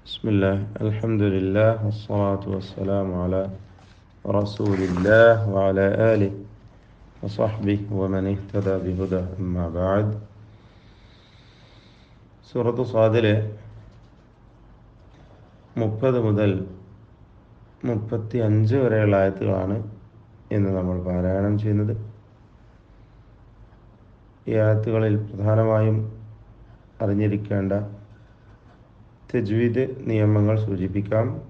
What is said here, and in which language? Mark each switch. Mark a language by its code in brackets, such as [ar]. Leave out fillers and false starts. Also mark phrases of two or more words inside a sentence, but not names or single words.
[ar] بسم الله الحمد لله والصلاة والسلام على رسول الله وعلى آله وصحبه ومن اهتدى بهداه أما بعد. [ml] സൂറത്ത് സ്വാദിലെ 30 മുതൽ 35 വരെയുള്ള ആയത്തുകളാണ് ഇന്ന് നമ്മൾ പാരായണം ചെയ്യുന്നത്. ഈ ആയത്തുകളിൽ പ്രധാനമായും അറിഞ്ഞിരിക്കേണ്ട തജ്വീദ് നിയമങ്ങൾ സൂചിപ്പിക്കാം.